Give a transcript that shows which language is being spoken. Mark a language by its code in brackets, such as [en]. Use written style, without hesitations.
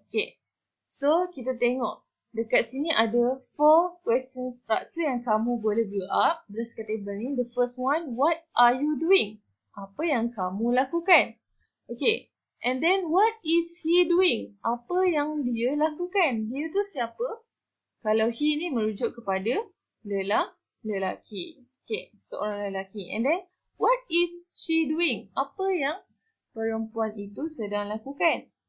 [ms] Okay, so kita tengok. Dekat sini ada 4 question structure yang kamu boleh [en] build up [ms] berdasarkan table ni. [en] The first one, what are you doing? [ms] Apa yang kamu lakukan? [en] Okay. And then, what is he doing? [ms] Apa yang dia lakukan? Dia tu siapa? Kalau he ni merujuk kepada lelaki. Okay, seorang lelaki. [en] And then, what is she doing? [ms] Apa yang perempuan itu sedang lakukan?